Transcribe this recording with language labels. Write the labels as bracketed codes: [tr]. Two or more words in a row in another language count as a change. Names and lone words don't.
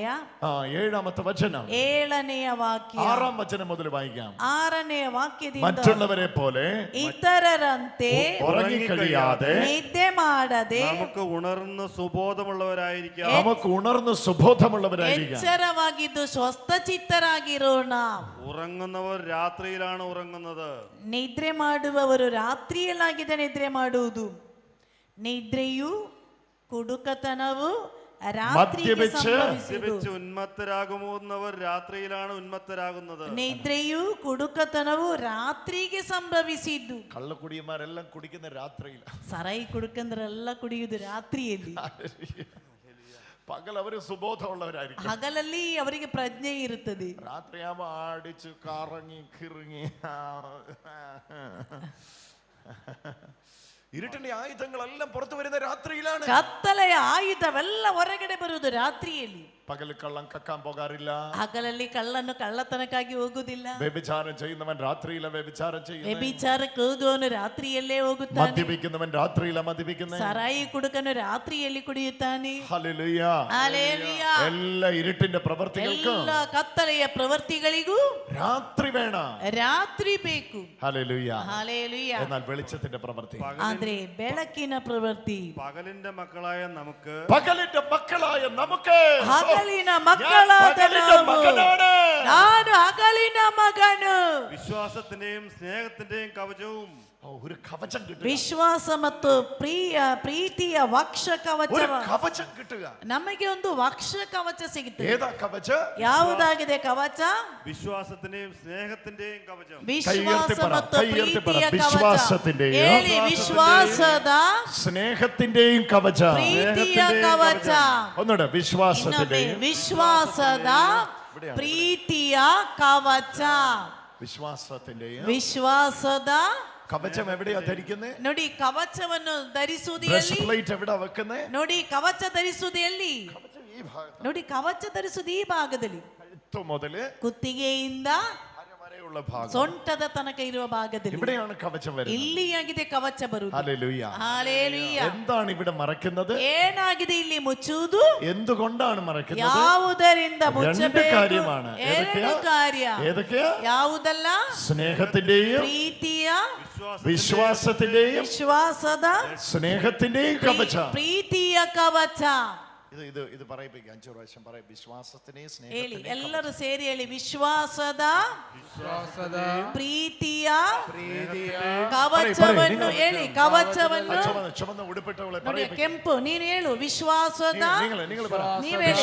[ml] 7-ാമത്തെ വചനം [kn] 7ನೆಯ ವಾಕ್ಯ [ml] 6-ാം വചനം മുതൽ വായിക്കാം. [kn] 6നെಯ ವಾಕ್ಯದಿಂದ [ml] മറ്റുള്ളവരെ പോലെ [kn] ഇതരರಂತೆ [ml] ഉറങ്ങിക്കഴിയാതെ [kn] ನಿದ್ದೆ ಮಾಡದೆ [ml] നമുക്ക് ഉണർന്ന് സുബോധമുള്ളവരായിരിക്കാം. നമുക്ക് ഉണർന്ന് സുബോധമുള്ളവരായിരിക്കാം. [kn] ಎಚ್ಚರವಾಗಿದ್ದು ಸ್ವಸ್ಥಚಿತ್ತರಾಗಿರೋಣ. [ml] ഉറങ്ങുന്നവർ രാത്രിയിലാണ് ഉറങ്ങുന്നത്. [kn] ನಿದ್ರೆ ಮಾಡುವವರು ರಾತ್ರಿಯಲ್ಲಾಗಿದೆ ನಿದ್ರೆ ಮಾಡುವುದು. ನಿದ್ರೆಯು ಕುಡುಕತನವು ರಾತ್ರಿಗೆ ಸಂಭವಿಸುವುದು. [ml] മദ്യപിച്ച് ഉന്മത്തരാകുന്നവർ രാത്രിയിലാണ് ഉന്മത്തരാകുന്നത്. [kn] ನಿದ್ರೆಯು ಕುಡುಕತನವು ರಾತ್ರಿಗೆ ಸಂಭವಿಸಿದ್ದು. [ml] കള്ളക്കുടിയന്മാരെല്ലാം കുടിക്കുന്ന രാത്രിയില. [kn] ಸರಾಯಿ ಕುಡುಕಂದ್ರೆಲ್ಲ ಕುಡಿಯುವುದು ರಾತ್ರಿಯಲ್ಲಿ. [ml] പകൽ അവര് സുബോധമുള്ളവരായിരിക്കും, [kn] ಹಗಲಲ್ಲಿ ಅವರಿಗೆ ಪ್ರಜ್ಞೆ ಇರುತ್ತದೆ, [ml] രാത്രിയാകുമ്പോ അടിച്ച് കറങ്ങി കിറങ്ങി. ഇരുട്ടിന്റെ ആയുധങ്ങളെല്ലാം പുറത്തു വരുന്ന രാത്രിയിലാണ്. [kn] ಕತ್ತಲೆಯ ಆಯುಧವೆಲ್ಲ ಹೊರಗಡೆ ಬರುವುದು ರಾತ್ರಿಯಲ್ಲಿ. [ml] പകൽ കള്ളം കക്കാൻ പോകാറില്ല, [kn] ಹಗಲಲ್ಲಿ ಕಳ್ಳನ್ನು ಕಳ್ಳತನಕ್ಕಾಗಿ ಹೋಗುದಿಲ್ಲ, [ml] വ്യഭിചാരം ചെയ്യുന്നവൻ രാത്രിയിലെ വ്യഭിചാരം ചെയ്യുന്നു, [kn] ವ್ಯಭಿಚಾರಕ್ಕೆ ಹೋಗುವವನು ರಾತ್ರಿಯಲ್ಲೇ ಹೋಗುತ್ತಾನೆ, [ml] മദ്യപിക്കുന്നവൻ രാത്രിയിലെ മദ്യപിക്കുന്നത്, [kn] ಸರಾಯಿ ಕುಡುಕನು ರಾತ್ರಿಯಲ್ಲಿ ಕುಡಿಯುತ್ತಾನೆ. [ml] ഹല്ലേലൂയ. [kn] ಹಲ್ಲೆಲೂಯ. [ml] എല്ലാ ഇരുട്ടിന്റെ പ്രവർത്തികൾക്കും [kn] ಎಲ್ಲ ಕತ್ತಲೆಯ ಪ್ರವೃತ್ತಿಗಳಿಗೂ [ml] രാത്രി വേണം. [kn] ರಾತ್ರಿ ಬೇಕು. [ml] ഹല്ലേലൂയ. [kn] ಹಲ್ಲೆಲೂಯ. [ml] എന്നാൽ വെളിച്ചത്തിന്റെ പ്രവൃത്തി, [kn] ಆದ್ರೆ ಬೆಳಕಿನ ಪ್ರವೃತ್ತಿ, [ml] പകലിന്റെ മക്കളായ നമുക്ക് പകലിന്റെ മക്കളായ നമുക്ക്, [kn] ಹಗಲಿನ ಮಕ್ಕಳಾದ ನಾವು, ನಾನು ಹಗಲಿನ ಮಗನು. [ml] വിശ്വാസത്തിന്റെയും സ്നേഹത്തിന്റെയും കവചവും ഒരു കവചം കിട്ടുക, [kn] ವಿಶ್ವಾಸ ಮತ್ತು ಪ್ರೀತಿಯ ವಕ್ಷ ಕವಚ, [ml] ഒരു കവചം കിട്ടുക. [kn] ನಮಗೆ ಒಂದು ವಕ್ಷ ಕವಚ ಸಿಗುತ್ತದೆ. [ml] ഏതാ കവച? [kn] ಯಾವುದಾಗಿದೆ ಕವಚ? [ml] വിശ്വാസത്തിന്റെയും സ്നേഹത്തിന്റെയും കവചം. [kn] ವಿಶ್ವಾಸ ಮತ್ತು ಪ್ರೀತಿಯ ಕವಚ. [ml] വിശ്വാസത്തിന്റെയും [kn] ಹೇಳಿ, ವಿಶ್ವಾಸದ [ml] സ്നേഹത്തിന്റെയും കവച. [kn] ಪ್ರೀತಿಯ ಕವಚ. [ml] ഒന്നുകൂടെ, [kn] ಇನ್ನೊಮ್ಮೆ, [ml] വിശ്വാസത്തിന്റെയും [kn] ವಿಶ್ವಾಸದ ಪ್ರೀತಿಯ ಕವಚ. [ml] വിശ്വാസത്തിന്റെയും [kn] ವಿಶ್ವಾಸದ [ml] കവചം എവിടെയാ ധരിക്കുന്നത്? [kn] ನೋಡಿ, ಕವಚವನ್ನು ಧರಿಸುವುದು [ml] ബ്രസ്റ്റ് [kn] ಎಲ್ಲಿ? [ml] പ്ലേറ്റ് എവിടാ വെക്കുന്നത്? [kn] ನೋಡಿ, ಕವಚ ಧರಿಸುವುದು ಎಲ್ಲಿ? [ml] ഈ ഭാഗത്ത്. [kn] ನೋಡಿ, ಕವಚ ಧರಿಸುವುದು ಈ ಭಾಗದಲ್ಲಿ, [ml] കഴുത്ത് മുതല് [kn] ಕುತ್ತಿಗೆಯಿಂದ [ml] വരെയുള്ള ഭാഗം, [kn] ಸೊಂಟದ ತನಕ ಇರುವ ಭಾಗದಲ್ಲಿ. [ml] ഇവിടെയാണ് കവചം വരുന്നത്. [kn] ಇಲ್ಲಿಯಾಗಿದೆ ಕವಚ ಬರುವುದು. [ml] ഹല്ലേലൂയ. [kn] ಹಲ್ಲೆಲೂಯ. [ml] എന്താണ് ഇവിടെ മറക്കുന്നത്? [kn] ಏನಾಗಿದೆ ಇಲ್ಲಿ ಮುಚ್ಚುವುದು? [ml] എന്തുകൊണ്ടാണ് മറക്കുന്നത്? [kn] ಯಾವುದರಿಂದ [ml] രണ്ട് [kn] ಮುಚ್ಚಬೇಕು? [ml] കാര്യമാണ്. [kn] ಎರಡು ಕಾರ್ಯ. [ml] ഏതൊക്കെയാ? [kn] ಯಾವುದಲ್ಲ? [ml] സ്നേഹത്തിന്റെയും [kn] ಪ್ರೀತಿಯ, [ml] വിശ്വാസത്തിന്റെയും [kn] ವಿಶ್ವಾಸದ, [ml] സ്നേഹത്തിന്റെയും കവചം. [kn] ಪ್ರೀತಿಯ ಕವಚ. [ml] ഇത് പറയിപ്പിക്കാം, 5 പ്രാവശ്യം പറയും. വിശ്വാസത്തിന്റെയും [kn] ಹೇಳಿ, [ml] സ്നേഹത്തിന്റെയും [kn] ಎಲ್ಲರೂ ಸೇರಿ ಹೇಳಿ. ವಿಶ್ವಾಸದ ಪ್ರೀತಿಯ ಕವಚವನ್ನು ಹೇಳಿ. ಕವಚವನ್ನು [ml] ചുമന്ന ഉടുപ്പിട്ടവളെ [kn] ನೋಡಿ, ಕೆಂಪು, ನೀನು ಹೇಳು. ವಿಶ್ವಾಸದ, ನೀವ್ ಹೇಳಿ.